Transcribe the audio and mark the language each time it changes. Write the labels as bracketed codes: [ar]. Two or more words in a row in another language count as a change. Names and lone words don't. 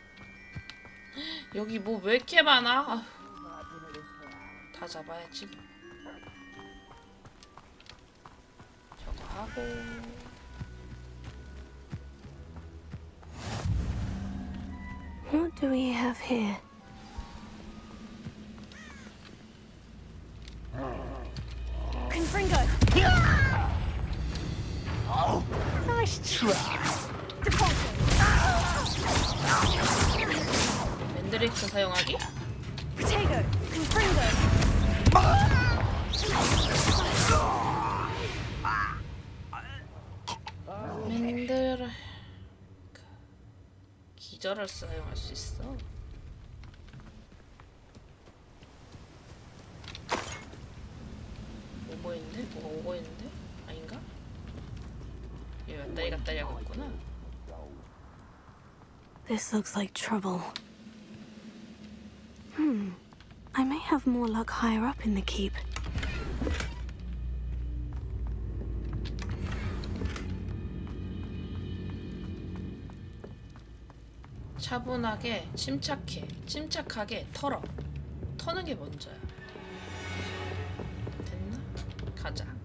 [ko] 여기 뭐 왜 이렇게 많아? 아휴. 다 잡아야지. 저거 하고. [en] What do we have here? [ko] Confringo. [en] Oh, nice try. [ko] 맨드릭스 사용하기? Protego. Confringo. 맨드르 기절을 사용할 수 있어. 오고 있는데? 뭐가 오고 있는데? 아닌가? 얘 왔다리 갔다리 하고 있구나. [en] This looks like trouble. I may have more luck higher up in the keep. [ko] 차분하게, 침착하게 털어. 터는 게 먼저야. 됐나? 가자.